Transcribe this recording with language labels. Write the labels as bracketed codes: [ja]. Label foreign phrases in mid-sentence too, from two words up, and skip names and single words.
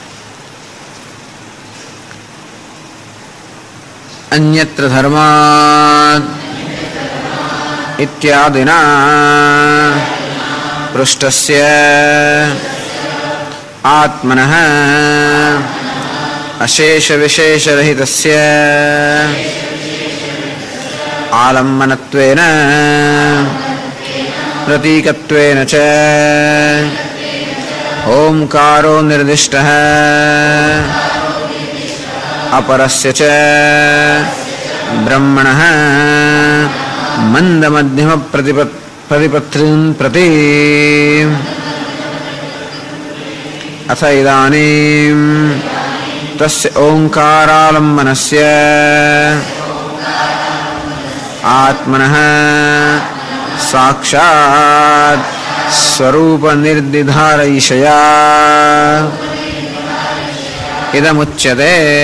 [sa] अन्यत्र धर्माद इत्यादिना पृष्ठस्य आत्मनः अशेष विशेष रहितस्य आलंबनत्वेन प्रतीकत्वेन च ओमकारो निर्दिष्टः अपरस्य च ब्रह्मणः मंद मध्यम प्रतिपत्तिं प्रति अथ इदानीं तस्य ओंकारालंबनस्य आत्मनः साक्षात् स्वरूप निर्दिधारयिषया इदमुच्यते.